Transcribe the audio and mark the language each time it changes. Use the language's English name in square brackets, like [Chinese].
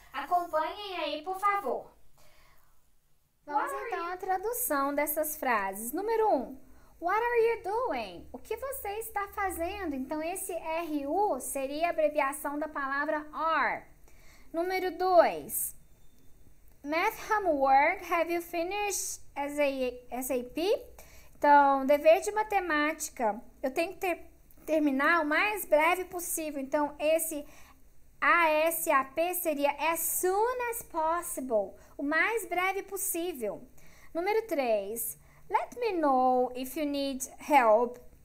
[Portuguese] Acompanhem aí, por favor. Vamos então à tradução dessas frases. Número 1. [English] What are you doing? [Portuguese] O que você está fazendo? Então, esse RU seria a abreviação da palavra are. Número 2. [English] Math homework, have you finished SAP? [Portuguese] Então, dever de matemática, eu tenho que terminar o mais breve possível. Então, esse ASAP seria [English] as soon as possible, [Portuguese] o mais breve possível. Número 3. [English] Let me know if you need help.